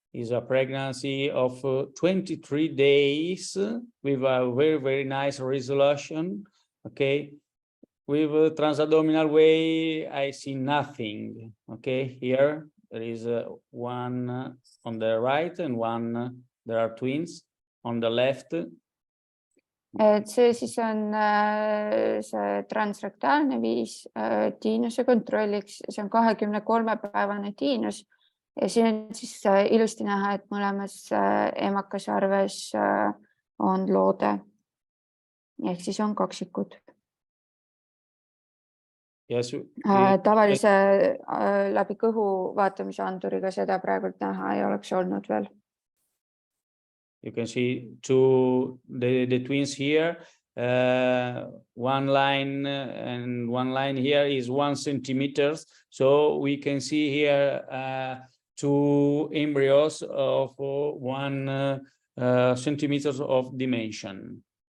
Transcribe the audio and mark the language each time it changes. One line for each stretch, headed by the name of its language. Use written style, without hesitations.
English: is a pregnancy of 23 days with a very, very nice resolution. Okay. With transabdominal way, I see nothing. Okay. Here there is one on the right and one, there are twins on the left.
Estonian: et see siis on see transrektaalne viis tiinuse kontrolliks, see on 23-päevane tiinus ja siin on siis ilusti näha, et mõlemas emakasarves on loode ehk siis on kaksikud.
English: Yes.
Estonian: Tavalise läbi kõhu vaatamise anduriga seda praegult näha ei oleks olnud veel.
English: You can see the twins here. One line and one line here is 1 centimeters. So we can see here 2 embryos of 1 centimeters of dimension.